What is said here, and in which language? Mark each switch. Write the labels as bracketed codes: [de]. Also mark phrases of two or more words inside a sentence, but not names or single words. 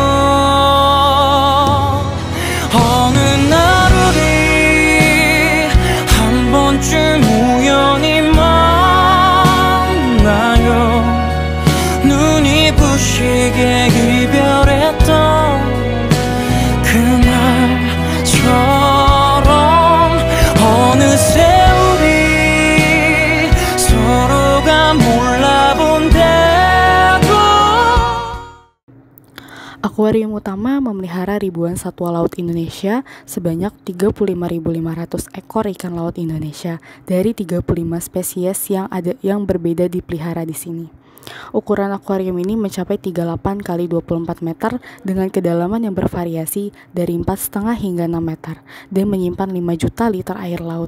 [ko] 어느 날 우리 한 번쯤 우연히 만나요 눈이 부시게 이별했던 그날처럼 어느새 우리 서로가 몰라본대도. [id] Akuarium utama memelihara ribuan satwa laut Indonesia sebanyak 35.500 ekor ikan laut Indonesia dari 35 spesies yang berbeda dipelihara di sini. Ukuran akuarium ini mencapai 38 x 24 meter dengan kedalaman yang bervariasi dari 4,5 hingga 6 meter dan menyimpan 5 juta liter air laut.